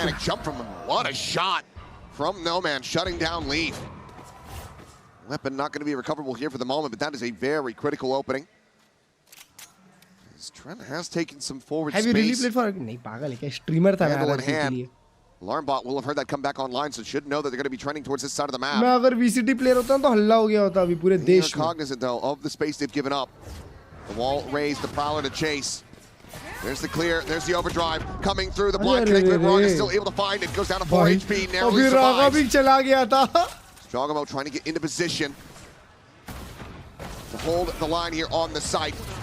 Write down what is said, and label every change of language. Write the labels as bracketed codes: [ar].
[en] Panic jump from him. What a shot from No Man, shutting down Leaf. Weapon not going to be recoverable here for the moment, but that is a very critical opening. Trent has taken some forward space. Have you really played for? [hi] नहीं पागल है क्या? Streamer था [en] Handle in hand. Alarmbot will have heard that come back online, so should know that they're going to be trending towards this side of the map. [hi] मैं अगर VCT player होता तो हल्ला हो गया होता अभी पूरे देश में. [en] Cognizant though of the space they've given up. The wall raised, the prowler to chase. There's the clear, there's the overdrive coming through. The blind connect with Rog is still able to find it. Goes down to 4 HP, narrowly survives. [hi] अभी चला गया था. [en] Jogamo trying to get into position to hold the line here on the site.